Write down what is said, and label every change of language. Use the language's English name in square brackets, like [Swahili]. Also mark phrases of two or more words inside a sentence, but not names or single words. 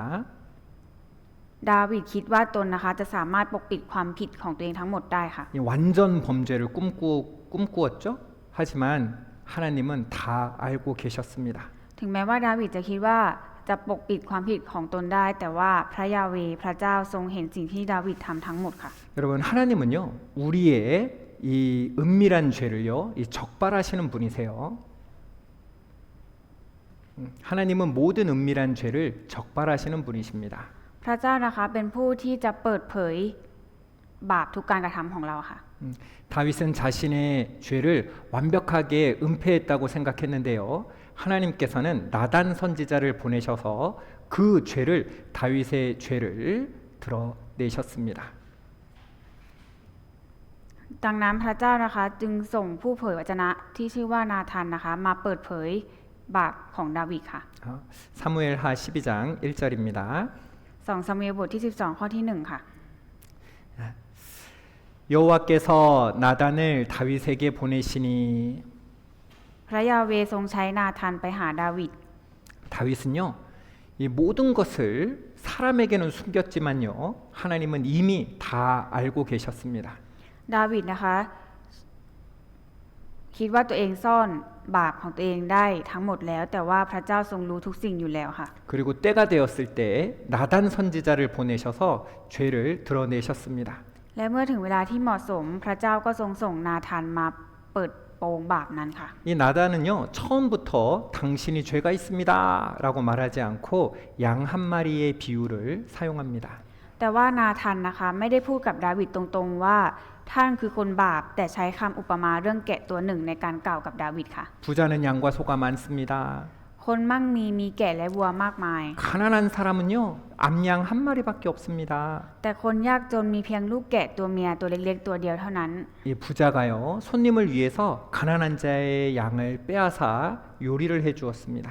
[Thai] ดาวิดคิดว่าตนนะคะจะสามารถปกปิดความผิดของตัวเองทั้งหมดได้ค่ะ [Korean] 완전 범죄를 꿈꾸었죠. 하지만 하나님은 다 알고 계셨습니다. [Thai] ถึงแม้ว่าดาวิดจะคิดว่าจะปกปิดความผิดของตนได้ แต่ว่าพระยาเวห์พระเจ้าทรงเห็นสิ่งที่ดาวิดทำทั้งหมดค่ะ [Korean] 여러분, 하나님은요, 우리의 이 은밀한 죄를요, 이 적발하시는 분이세요. 하나님은 모든 은밀한 죄를 적발하시는 분이십니다. [Thai] พระเจ้านะคะเป็นผู้ที่จะเปิดเผยบาปทุกการกระทำของเราค่ะ [Korean] 다윗은 자신의 죄를 완벽하게 은폐했다고 생각했는데요. 하나님께서는 나단 선지자를 보내셔서 그 죄를 다윗의 죄를 드러내셨습니다. [Thai] ดังนั้นพระเจ้านะคะจึงส่งผู้เผยวจนะที่ชื่อว่านาธานนะคะมาเปิดเผยบาปของดาวิดค่ะ [Korean] 사무엘하 12장 1절입니다. [Thai] 2 ซามูเอลบทที่ 12 ข้อที่ 1 ค่ะ [Korean] 여호와께서 나단을 다윗에게 보내시니 [Thai] พระยาเวห์ทรงใช้นาธานไปหาดาวิด [Korean] 다윗은요, 이 모든 것을 사람에게는 숨겼지만요, 하나님은 이미 다 알고 계셨습니다. [Thai] ดาวิดนะคะคิดว่าตัวเองซ่อนบาปของตัวเองได้ทั้งหมดแล้ว แต่ว่าพระเจ้าทรงรู้ทุกสิ่งอยู่แล้วค่ะ [Korean] 그리고 때가 되었을 때 나단 선지자를 보내셔서 죄를 드러내셨습니다. [Thai] และเมื่อถึงเวลาที่เหมาะสมพระเจ้าก็ทรงส่งนาธานมาเปิดโปงบาปนั้นค่ะ [Korean] 이 나단은요, 처음부터 당신이 죄가 있습니다라고 말하지 않고 양 한 마리의 비유를 사용합니다. [Thai] แต่ว่านาธานนะคะไม่ได้พูดกับดาวิดตรงๆว่าท่านคือคนบาปแต่ใช้คำอุปมาเรื่องแกะตัวหนึ่งในการกล่าวกับดาวิดค่ะ [Korean] 부자는 양과 소가 많습니다. [Thai] คนมั่งมีแกะและวัวมากมาย [Korean] 가난한 사람은요, 암양 한 마리밖에 없습니다. [Thai] แต่คนยากจนมีเพียงลูกแกะตัวเมียตัวเล็กๆตัวเดียวเท่านั้น [Korean] 이 부자가요, 손님을 위해서 가난한 자의 양을 빼앗아 요리를 해주었습니다.